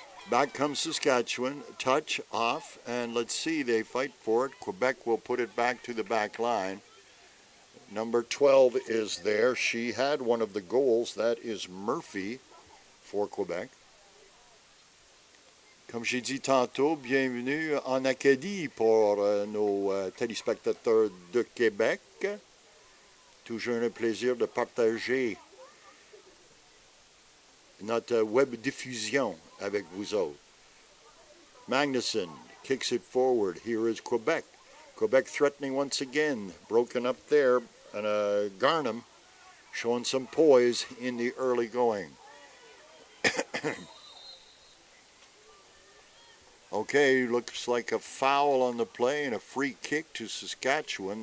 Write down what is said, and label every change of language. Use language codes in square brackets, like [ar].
[en] Back comes Saskatchewan, touch off, and let's see, they fight for it. Quebec will put it back to the back line. Number 12 is there. She had one of the goals. That is Murphy for Quebec. [fr] Comme j'ai dit tantôt, bienvenue en Acadie pour nos téléspectateurs de Québec. Toujours un plaisir de partager notre web diffusion avec vous autres. [en] Magnuson kicks it forward. Here is Quebec. Quebec threatening once again. Broken up there. And Garnham showing some poise in the early going. Okay, looks like a foul on the play and a free kick to Saskatchewan.